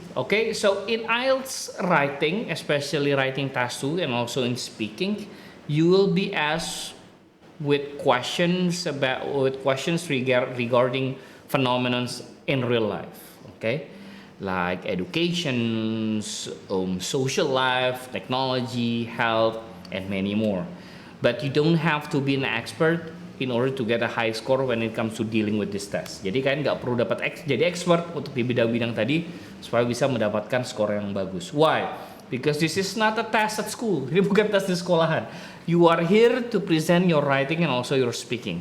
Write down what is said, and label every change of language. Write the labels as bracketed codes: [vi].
[en] Okay, so in IELTS writing, especially writing task 2 and also in speaking, you will be asked with questions regarding phenomena in real life, okay, like education, social life, technology, health, and many more. But you don't have to be an expert in order to get a high score when it comes to dealing with this test. [id] Jadi kalian nggak perlu jadi expert untuk di bidang-bidang tadi supaya bisa mendapatkan skor yang bagus. [en] Why? Because this is not a test at school. [id] Ini bukan tes di sekolahan. [en] You are here to present your writing and also your speaking.